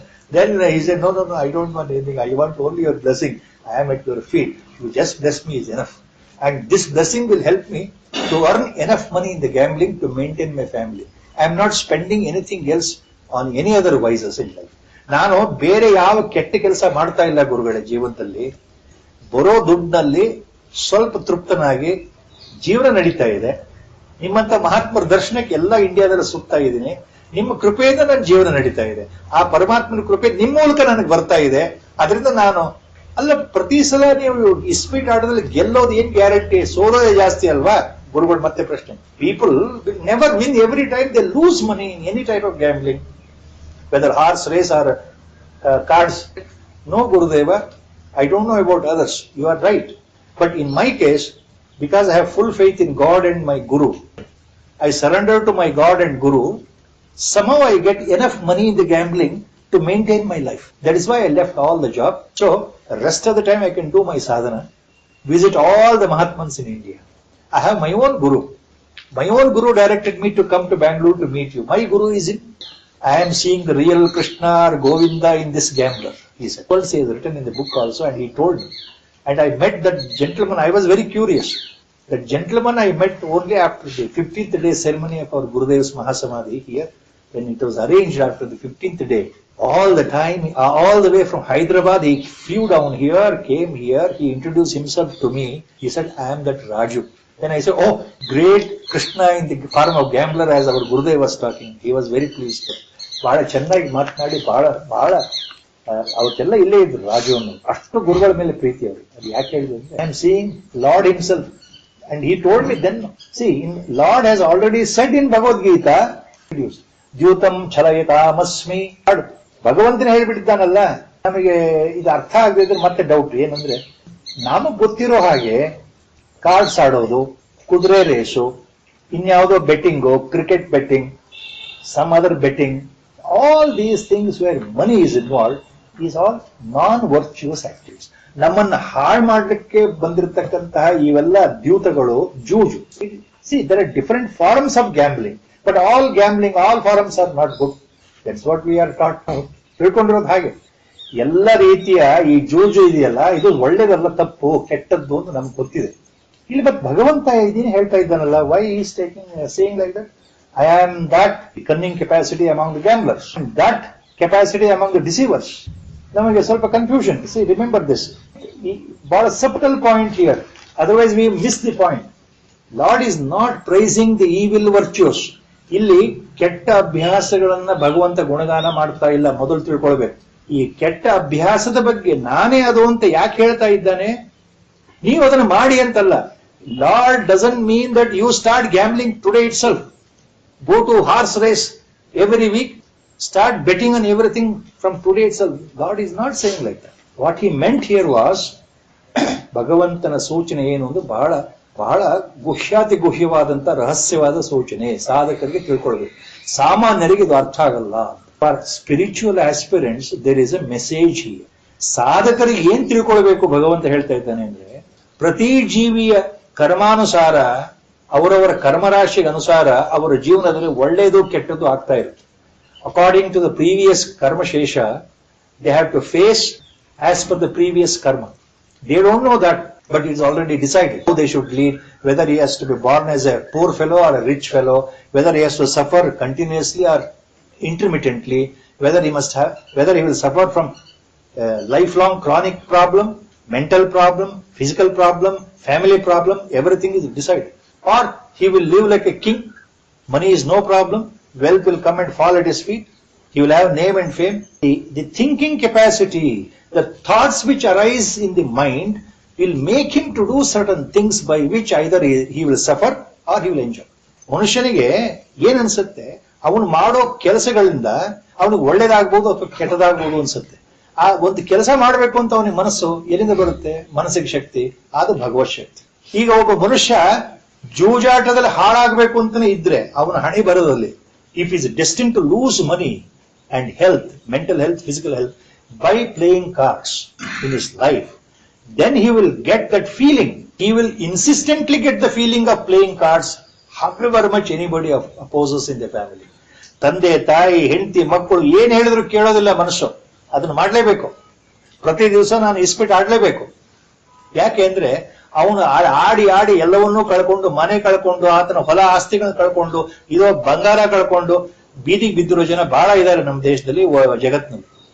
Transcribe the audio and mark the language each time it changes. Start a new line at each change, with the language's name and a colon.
English: Then he said, no, I don't want anything. I want only your blessing. I am at your feet. You just bless me is enough. And this blessing will help me to earn enough money in the gambling to maintain my family. I am not spending anything else on any other vices in life.
Kannada: ನಾನು ಬೇರೆ ಯಾವ ಕೆಟ್ಟ ಕೆಲಸ ಮಾಡ್ತಾ ಇಲ್ಲ ಗುರುಗಳೇ. ಜೀವನದಲ್ಲಿ ಬರೋ ದುಡ್ಡಿನಲ್ಲಿ ಸ್ವಲ್ಪ ತೃಪ್ತನಾಗಿ ಜೀವನ ನಡೀತಾ ಇದೆ. ನಿಮ್ಮಂತ ಮಹಾತ್ಮರ ದರ್ಶನಕ್ಕೆ ಎಲ್ಲ ಇಂಡಿಯಾದಲ್ಲಿ ಸುತ್ತಾ ಇದ್ದೀನಿ. ನಿಮ್ಮ ಕೃಪೆಯಿಂದ ನನ್ನ ಜೀವನ ನಡೀತಾ ಇದೆ. ಆ ಪರಮಾತ್ಮನ ಕೃಪೆ ನಿಮ್ಮ ಮೂಲಕ ನನಗೆ ಬರ್ತಾ ಇದೆ. ಅದರಿಂದ ನಾನು ಅಲ್ಲ, ಪ್ರತಿ ಸಲ ನೀವು ಇಸ್ಪೀಟ್ ಆಟದಲ್ಲಿ ಗೆಲ್ಲೋದು ಏನ್ ಗ್ಯಾರಂಟಿ? ಸೋಲೋದೇ ಜಾಸ್ತಿ ಅಲ್ವಾ? ಗುರುಗಳು ಮತ್ತೆ ಪ್ರಶ್ನೆ.
English: People will never win. Every time they lose money in any type of gambling, whether horse race or cards. No ಗುರುದೇವ, I don't know about others. You are right. But in my case, because I have full faith in God and my Guru, I surrender to my God and Guru. Somehow I get enough money in the gambling to maintain my life. That is why I left all the job. So, the rest of the time I can do my sadhana, visit all the Mahatmans in India. I have my own Guru. My own Guru directed me to come to Bangalore to meet you. My Guru is in, I am seeing the real Krishna or Govinda in this gambler, he said. He has written in the book also, and he told me. And I met that gentleman. I was very curious. That gentleman I met only after the 15th day ceremony of our Gurudev's Mahasamadhi here, when it was arranged after the 15th day. All the time, all the way from Hyderabad, he flew down here, came here, he introduced himself to me. He said, I am that Raju. Then I said, oh, great Krishna in the form of gambler, as our Gurudev was talking. He was very pleased.
Kannada: ಬಹಳ ಚೆನ್ನಾಗಿ ಮಾತನಾಡಿ ಬಹಳ ಅವತ್ತೆಲ್ಲ ಇಲ್ಲೇ ಇದ್ರು ರಾಜು ಅನ್ನೋ. ಅಷ್ಟು ಗುರುಗಳ ಮೇಲೆ ಪ್ರೀತಿ ಅವ್ರಿಗೆ. ಅದು ಯಾಕೆ ಹೇಳಿದ್ರು ಅಂದ್ರೆ,
English: I am seeing Lord himself and he told me then, see Lord has already said in Bhagavad Gita,
Sanskrit: ದ್ಯೂತಂ ಛಲಯತಾಮಸ್ಮಿ.
Kannada: ಭಗವಂತನೇ ಹೇಳ್ಬಿಟ್ಟಿದ್ದಾನಲ್ಲ. ನಮಗೆ ಇದು ಅರ್ಥ ಆಗದಿದ್ರೆ ಮತ್ತೆ ಡೌಟ್ ಏನಂದ್ರೆ, ನಮಗ್ ಗೊತ್ತಿರೋ ಹಾಗೆ ಕಾರ್ಡ್ಸ್ ಆಡೋದು, ಕುದುರೆ ರೇಸು, ಇನ್ಯಾವುದೋ betting, cricket betting,
English: some other betting, all these things where money is involved is all non-virtuous activities.
Kannada: ನಮ್ಮನ್ನ ಹಾಳು ಮಾಡಲಿಕ್ಕೆ ಬಂದಿರತಕ್ಕಂತಹ ಇವೆಲ್ಲ ದ್ಯೂತಗಳು, ಜೂಜು.
English: See, there are different forms of gambling, but all gambling, all forms are not good. That's what we are taught now.
Kannada: ತಿಳ್ಕೊಂಡಿರೋದು ಹಾಗೆ. ಎಲ್ಲ ರೀತಿಯ ಈ ಜೂಜು ಇದೆಯಲ್ಲ, ಇದು ಒಳ್ಳೇದಲ್ಲ, ತಪ್ಪು, ಕೆಟ್ಟದ್ದು ಅಂತ ನಮ್ಗೆ ಗೊತ್ತಿದೆ. ಇಲ್ಲಿ ಮತ್ತೆ ಭಗವಂತ ಇದೀನಿ ಹೇಳ್ತಾ ಇದ್ದಾನಲ್ಲ,
English: why he is saying like that?
Kannada: I am that cunning capacity among the gamblers, and that capacity among the deceivers. ನಮಗೆ ಸ್ವಲ್ಪ ಕನ್ಫ್ಯೂಷನ್.
English: See, remember this.
Kannada: ಬಹಳ
English: subtle point here. Otherwise we miss the point. Lord is not praising the evil virtues.
Kannada: ಇಲ್ಲಿ ಕೆಟ್ಟ ಅಭ್ಯಾಸಗಳನ್ನ ಭಗವಂತ ಗುಣಗಾನ ಮಾಡ್ತಾ ಇಲ್ಲ. ಮೊದಲು ತಿಳ್ಕೊಳ್ಬೇಕು. ಈ ಕೆಟ್ಟ ಅಭ್ಯಾಸದ ಬಗ್ಗೆ ನಾನೇ ಅದು ಅಂತ ಯಾಕೆ ಹೇಳ್ತಾ ಇದ್ದಾನೆ? ನೀವು ಅದನ್ನು ಮಾಡಿ ಅಂತಲ್ಲ.
English: Lord doesn't mean that you start gambling today itself. Go to horse race every week, start betting on everything from today itself. God is not saying like that. What he meant here was,
Kannada: ಭಗವಂತನ ಸೂಚನೆ ಏನು ಅಂದ್ರೆ ಬಹಳ ಗುಹ್ಯಾತಿ ಗುಹ್ಯವಾದಂತ ರಹಸ್ಯವಾದ ಸೂಚನೆ. ಸಾಧಕರಿಗೆ ತಿಳ್ಕೊಳ್ಬೇಕು. ಸಾಮಾನ್ಯರಿಗೆ ಇದು ಅರ್ಥ ಆಗಲ್ಲ.
English: For spiritual aspirants there is a message here.
Kannada: ಸಾಧಕರಿಗೆ ಏನ್ ತಿಳ್ಕೊಳ್ಬೇಕು ಭಗವಂತ ಹೇಳ್ತಾ ಇದ್ದಾನೆ ಅಂದ್ರೆ, ಪ್ರತಿ ಜೀವಿಯ ಕರ್ಮಾನುಸಾರ, ಅವರವರ ಕರ್ಮರಾಶಿಗೆ ಅನುಸಾರ ಅವರ ಜೀವನದಲ್ಲಿ ಒಳ್ಳೆಯದು ಕೆಟ್ಟದ್ದು ಆಗ್ತಾ ಇರುತ್ತೆ.
English: According to the previous ಕರ್ಮಶೇಷ, they have to face as per the previous karma. They don't know that but it's already decided how they should lead, whether he has to be born as a poor fellow or a rich fellow, whether he has to suffer continuously or intermittently, whether he will suffer from lifelong chronic problem, mental problem, physical problem, family problem, everything is decided. Or he will live like a king, money is no problem, wealth will come and fall at his feet, he will have name and fame. The thinking capacity, the thoughts which arise in the mind will make him to do certain things by which either he will suffer or he will enjoy.
Kannada: ಮನುಷ್ಯನಿಗೆ ಏನ್ ಅನ್ಸುತ್ತೆ, ಅವನು ಮಾಡೋ ಕೆಲಸಗಳಿಂದ ಅವನಿಗೆ ಒಳ್ಳೇದಾಗ್ಬೋದು ಅಥವಾ ಕೆಟ್ಟದಾಗ್ಬೋದು ಅನ್ಸುತ್ತೆ. ಆ ಒಂದು ಕೆಲಸ ಮಾಡಬೇಕು ಅಂತ ಅವನಿಗೆ ಮನಸ್ಸು ಎಲ್ಲಿಂದ ಬರುತ್ತೆ? ಮನಸ್ಸಿಗೆ ಶಕ್ತಿ, ಅದು ಭಗವತ್ ಶಕ್ತಿ. ಈಗ ಒಬ್ಬ ಮನುಷ್ಯ ಜೂಜಾಟದಲ್ಲಿ ಹಾಳಾಗಬೇಕು ಅಂತಾನೆ ಇದ್ರೆ ಅವನ ಹಣೆ ಬರೋದಲ್ಲಿ,
English: If is destined to lose money and health, mental health, physical health, by playing cards in his life, then he will get that feeling. He will insistently get the feeling of playing cards, however much anybody opposes in the family.
Kannada: ತಂದೆ, ತಾಯಿ, ಹೆಂಡತಿ, ಮಕ್ಕಳು ಏನ್ ಹೇಳಿದ್ರು ಕೇಳೋದಿಲ್ಲ ಮನುಷ್ಯ. ಅದನ್ನ ಮಾಡ್ಲೇಬೇಕು. ಪ್ರತಿ ದಿವಸ ನಾನು ಇಸ್ಪಿಟ್ ಆಡ್ಲೇಬೇಕು. ಯಾಕೆ ಅಂದ್ರೆ ಅವನು ಆಡಿ ಆಡಿ ಎಲ್ಲವನ್ನೂ ಕಳ್ಕೊಂಡು, ಮನೆ ಕಳ್ಕೊಂಡು, ಆತನ ಹೊಲ ಆಸ್ತಿಗಳನ್ನ ಕಳ್ಕೊಂಡು, ಇದೋ ಬಂಗಾರ ಕಳ್ಕೊಂಡು ಬೀದಿಗೆ ಬಿದ್ದಿರೋ ಜನ ಬಹಳ ಇದ್ದಾರೆ ನಮ್ಮ ದೇಶದಲ್ಲಿ, ಜಗತ್ತಿನಲ್ಲಿ.